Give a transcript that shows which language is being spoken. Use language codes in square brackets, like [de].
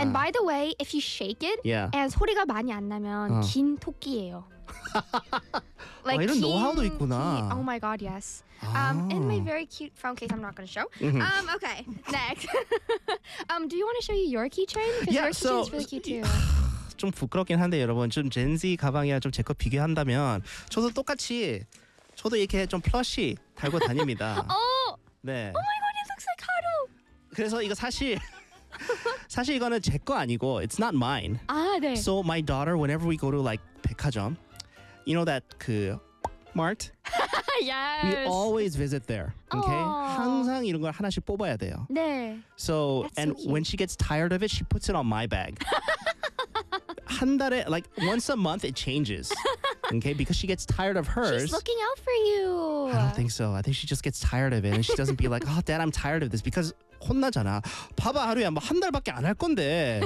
[en] And by the way, if you shake it, yeah. and [ko] 소리가 많이 안 나면 어. 긴 토끼예요. Like, 와, 이런 노하우도 있구나. [en] 긴, oh my god, yes. In my very cute phone case I'm not going to show. okay, next. do you want to show you your keychain? Because yeah, your keychain is really cute too. [ko] 좀 부끄럽긴 한데 여러분 좀 젠지 가방이랑 좀 제 거 비교한다면 저도 똑같이 저도 이렇게 좀 플러시 달고 다닙니다. 오! 네. [en] Oh my god, it looks like Haru. [ko] 그래서 이거 사실 이거는 제 거 아니고 [en] it's not mine. [ko] 아, 네. [en] So my daughter whenever we go to like 백화점. You know that 그 mart? yes. We always visit there. Okay? Aww. [ko] 항상 이런 걸 하나씩 뽑아야 돼요. 네. [en] So That's and so when she gets tired of it, she puts it on my bag. [ko] 한 달에 [en] like once a month it changes. Okay, because she gets tired of hers. She's looking out for you. I don't think so. I think she just gets tired of it and she doesn't be like, "Oh, dad, I'm tired of this." Because [ko] 혼나잖아. 봐봐, 하루야 뭐 한 달밖에 안 할 건데.